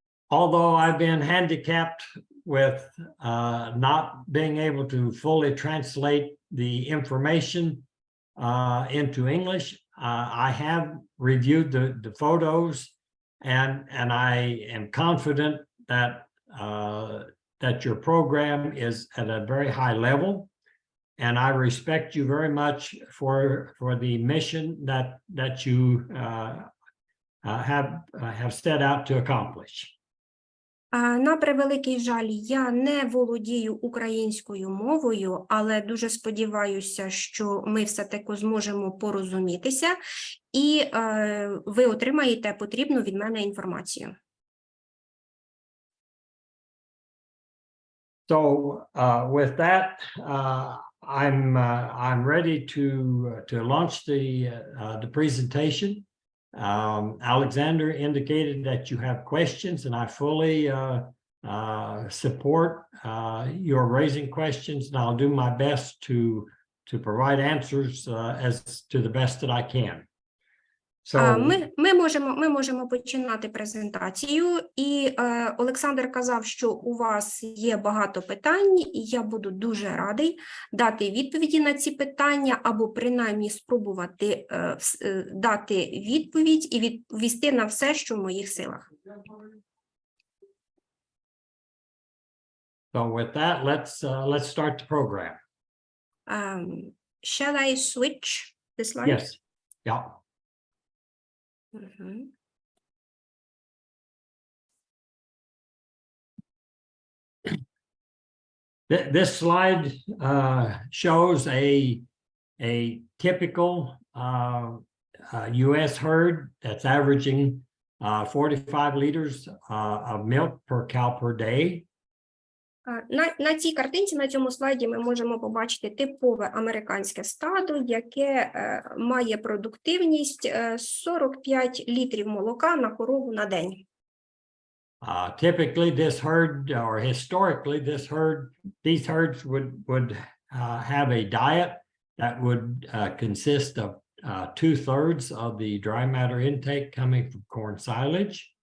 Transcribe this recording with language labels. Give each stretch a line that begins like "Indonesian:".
English: Although I've been handicapped with not being able to fully translate the information into English, I have reviewed the photos, and I am confident that that your program is at a very high level, and I respect you very much for the mission that you have set out to accomplish.
Ukrainian: На превеликий жаль, я не володію українською мовою, але дуже сподіваюся, що ми все-таки зможемо порозумітися, і ви отримаєте потрібну від мене інформацію.
English: So with that, I'm ready to launch the presentation. Alexander indicated that you have questions, and I fully support your raising questions, and I'll do my best to provide answers as to the best that I can. So
Ukrainian: Ми можемо починати презентацію, і Олександр казав, що у вас є багато питань, і я буду дуже радий дати відповіді на ці питання, або принаймні спробувати дати відповідь і відповісти на все, що в моїх силах.
English: So with that, let's start the program. Shall I switch the slide? Yes. Yeah. Mhm. This slide shows a typical U.S. herd that's averaging 45 liters of milk per cow per day.
Ukrainian: На цій картинці, на цьому слайді ми можемо побачити типове американське стадо, яке має продуктивність 45 літрів молока на корову на день.
English: Typically, this herd, or historically, these herds would have a diet that would consist of 2/3 of the dry matter intake coming from corn silage.